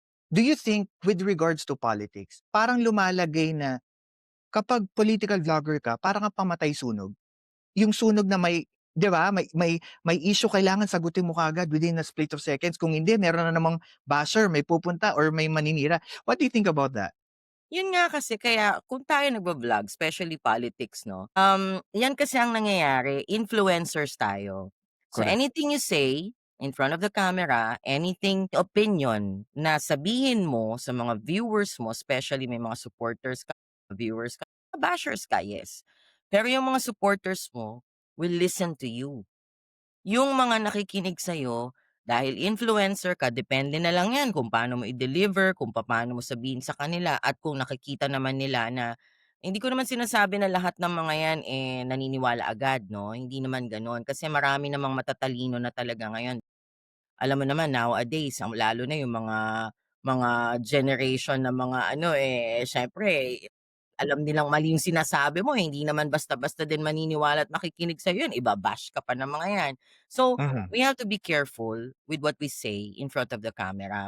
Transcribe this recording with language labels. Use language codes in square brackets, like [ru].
[en] Do you think with regards to politics, [tl] parang lumalagay na kapag political vlogger ka, parang kang pamatay sunog? Yung sunog na may 'di ba, may issue kailangan sagutin mo kaagad [en] within a split of seconds. [tl] Kung hindi meron na namang basher, may pupunta or may maninira. [en] What do you think about that? [tl] Yun nga kasi kaya kung tayo nagba-vlog, especially politics 'no, yan kasi ang nangyayari, influencers tayo. So [en] Correct. anything you say in front of the camera, anything opinion [tl] na sabihin mo sa mga [en] viewers mo, especially may mga supporters ka, viewers ka, bashers ka, yes. [tl] Pero yung mga supporters mo [en] will listen to you. [tl] Yung mga nakikinig sa'yo, dahil influencer ka, depende na lang 'yan kung paano mo i-deliver, kung papaano mo sabihin sa kanila at kung nakikita naman nila na hindi ko naman sinasabi na lahat ng mga 'yan, eh, naniniwala agad 'no, hindi naman gano'n. Kasi marami namang matatalino na talaga ngayon. Alam mo naman nowadays lalo na yung mga generation na mga ano, eh, siyempre alam nilang mali yung sinasabi mo, eh, hindi naman basta-basta din maniniwala at makikinig sa'yo 'yan, iba-bash ka pa ng mga 'yan. So, Mhm. [en] we have to be careful with what we say in front of the camera.